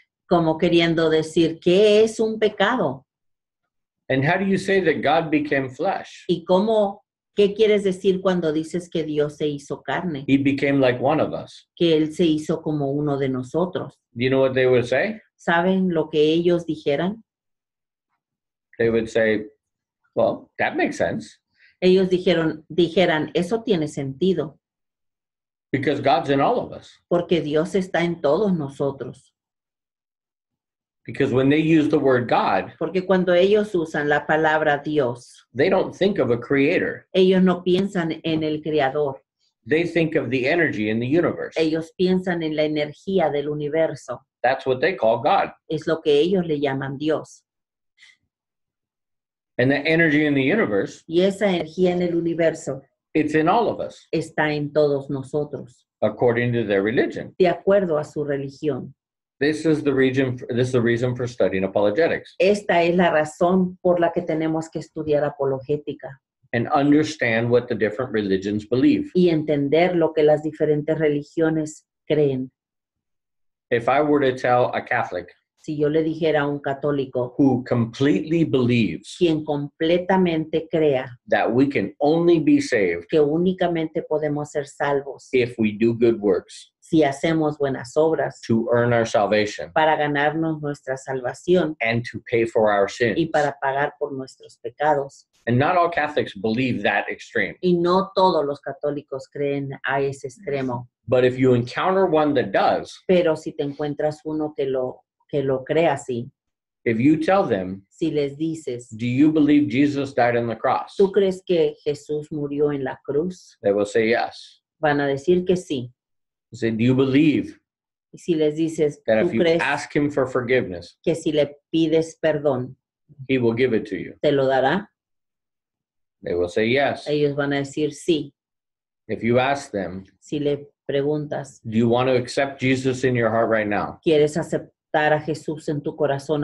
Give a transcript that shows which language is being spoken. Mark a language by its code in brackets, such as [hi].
[es] como queriendo decir, ¿qué es un pecado? [en] And how do you say that God became flesh? [es] ¿Y cómo, ¿Qué quieres decir cuando dices que Dios se hizo carne? [en] He became like one of us. [es] Que Él se hizo como uno de nosotros. [en] Do you know what they would say? [es] ¿Saben lo que ellos dijeran? [en] They would say, well, that makes sense [es] Ellos dijeran, eso tiene sentido, [en] because God's in all of us. [es] porque Dios está en todos nosotros. [en] Because when they use the word God, [es] Porque cuando ellos usan la palabra Dios, [en] they don't think of a creator. [es] ellos no piensan en el Creador. [en] They think of the energy in the universe. [es] Ellos piensan en la energía del universo. [en] That's what they call God. [es] Es lo que ellos le llaman Dios. [en] And the energy in the universe, [es] Y esa energía en el universo [en] it's in all of us, [es] está en todos nosotros, [en] according to their religion. [es] de acuerdo a su religión. [en] This is the reason for studying apologetics [es] Esta es la razón por la que tenemos que estudiar apologética [en] and understand what the different religions believe. [es] y entender lo que las diferentes religiones creen. [en] If I were to tell a Catholic [es] Si yo le dijera a un católico, [en] who completely believes [es] quien completamente crea [en] that we can only be saved [es] que únicamente podemos ser salvos [en] if we do good works [es] si hacemos buenas obras [en] to earn our salvation [es] para ganarnos nuestra salvación [en] and to pay for our sins. [es] y para pagar por nuestros pecados. [en] And not all Catholics believe that extreme. [es] Y no todos los católicos creen a ese extremo, [en] But if you encounter one that does, [es] pero si te encuentras uno que lo cree así, [en] if you tell them, [es] si les dices, [en] do you believe Jesus died on the cross? [es] ¿tú crees que Jesús murió en la cruz? [en] They will say yes. [es] Van a decir que sí. [en] You say, do you believe [es] Y si les dices, [en] that [es] ¿tú [en] if you [es] crees [en] ask him for forgiveness, [es] que si le pides perdón, [en] he will give it to you? [es] te lo dará? [en] They will say yes. [es] Ellos van a decir sí. [en] If you ask them, [es] Si le preguntas, [en] do you want to accept Jesus in your heart right now [es] ¿quieres aceptar a Jesús en tu corazón